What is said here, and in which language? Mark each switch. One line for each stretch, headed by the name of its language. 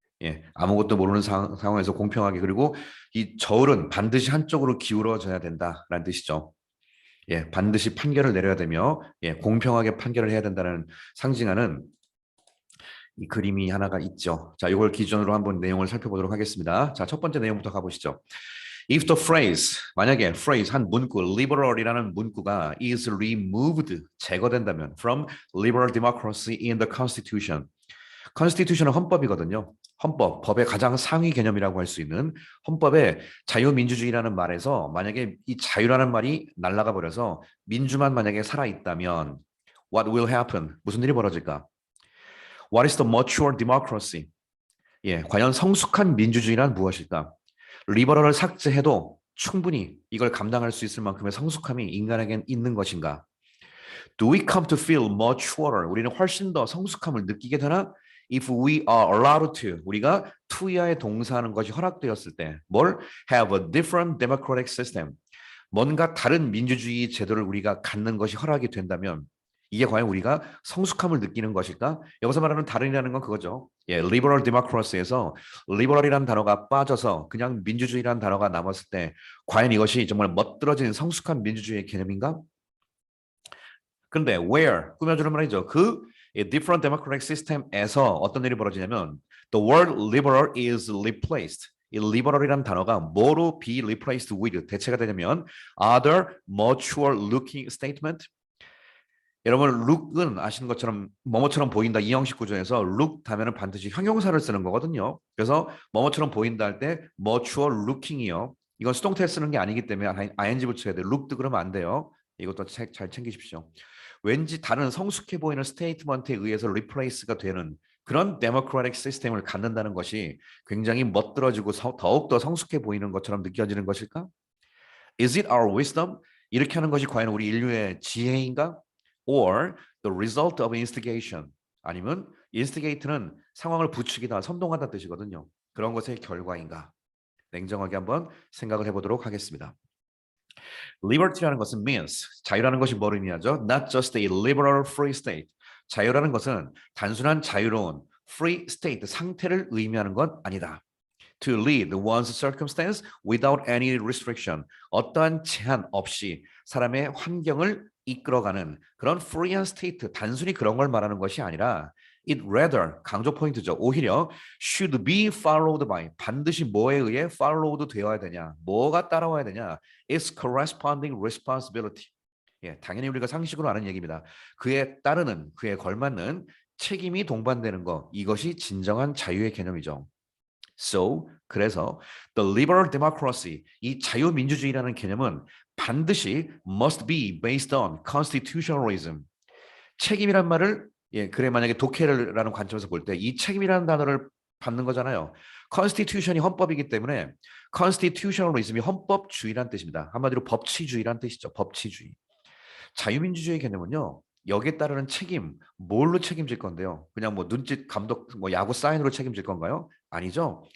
Korean: 예, 아무것도 모르는 상황에서 공평하게 그리고 이 저울은 반드시 한쪽으로 기울어져야 된다라는 뜻이죠. 예, 반드시 판결을 내려야 되며 예, 공평하게 판결을 해야 된다는 상징하는 이 그림이 하나가 있죠. 자, 이걸 기준으로 한번 내용을 살펴보도록 하겠습니다. 자, 첫 번째 내용부터 가보시죠.
English: If the phrase,
Korean: 만약에
English: phrase
Korean: 한 문구, liberal이라는 문구가
English: is removed,
Korean: 제거된다면
English: from liberal democracy in the constitution.
Korean: constitution은 헌법이거든요. 헌법, 법의 가장 상위 개념이라고 할 수 있는 헌법의 자유민주주의라는 말에서 만약에 이 자유라는 말이 날아가 버려서 민주만 만약에 살아있다면
English: what will happen?
Korean: 무슨 일이 벌어질까?
English: What is the mature democracy?
Korean: 예, 과연 성숙한 민주주의란 무엇일까? 리버럴을 삭제해도 충분히 이걸 감당할 수 있을 만큼의 성숙함이 인간에겐 있는 것인가?
English: Do we come to feel maturer?
Korean: 우리는 훨씬 더 성숙함을 느끼게 되나?
English: If we are allowed to,
Korean: 우리가 투야에 동사하는 것이 허락되었을 때, 뭘?
English: Have a different democratic system.
Korean: 뭔가 다른 민주주의 제도를 우리가 갖는 것이 허락이 된다면 이게 과연 우리가 성숙함을 느끼는 것일까? 여기서 말하는 다른이라는 건 그거죠. 예, liberal democracy에서 liberal이라는 단어가 빠져서 그냥 민주주의라는 단어가 남았을 때 과연 이것이 정말 멋들어진 성숙한 민주주의의 개념인가? 근데 where 꾸며주는 말이죠.
English: 그 different democratic system에서
Korean: 어떤 일이 벌어지냐면
English: the word liberal is replaced.
Korean: 이 liberal이라는 단어가 뭐로
English: be replaced with
Korean: 대체가 되냐면
English: other mature looking statement.
Korean: 여러분 look은 아시는 것처럼 뭐뭐처럼 보인다 이 형식 구조에서 look 하면은 반드시 형용사를 쓰는 거거든요. 그래서 뭐뭐처럼 보인다 할 때 mature looking이요. 이건 수동태 쓰는 게 아니기 때문에 ing 붙여야 돼. looked 그러면 안 돼요. 이것도 잘 챙기십시오. 왠지 다른 성숙해 보이는 스테이트먼트에 의해서 리플레이스가 되는 그런 데모크라틱 시스템을 갖는다는 것이 굉장히 멋들어지고 더욱더 성숙해 보이는 것처럼 느껴지는 것일까?
English: Is it our wisdom?
Korean: 이렇게 하는 것이 과연 우리 인류의 지혜인가?
English: Or the result of instigation?
Korean: 아니면 instigate는 상황을 부추기다, 선동하다 뜻이거든요. 그런 것의 결과인가? 냉정하게 한번 생각을 해보도록 하겠습니다. Liberty라는 것은 means 자유라는 것이 뭘 의미하죠?
English: Not just a liberal free state.
Korean: 자유라는 것은 단순한 자유로운 free state 상태를 의미하는 것 아니다.
English: To lead one's circumstance without any restriction.
Korean: 어떠한 제한 없이 사람의 환경을 이끌어가는 그런 free한 state 단순히 그런 걸 말하는 것이 아니라
English: it rather
Korean: 강조 포인트죠. 오히려
English: should be followed by
Korean: 반드시 뭐에 의해 followed 되어야 되냐? 뭐가 따라와야 되냐?
English: Its corresponding responsibility.
Korean: 예, 당연히 우리가 상식으로 아는 얘기입니다. 그에 따르는 그에 걸맞는 책임이 동반되는 것 이것이 진정한 자유의 개념이죠.
English: So
Korean: 그래서
English: the liberal democracy
Korean: 이 자유민주주의라는 개념은 반드시
English: must be based on constitutionalism.
Korean: 책임이란 말을 예, 그래 만약에 독해라는 관점에서 볼 때 이 책임이라는 단어를 받는 거잖아요. constitution이 헌법이기 때문에 constitutionalism이 헌법주의란 뜻입니다. 한마디로 법치주의란 뜻이죠. 법치주의. 자유민주주의 개념은요. 여기에 따르는 책임, 뭘로 책임질 건데요? 그냥 뭐 눈짓 감독, 뭐 야구 사인으로 책임질 건가요? 아니죠.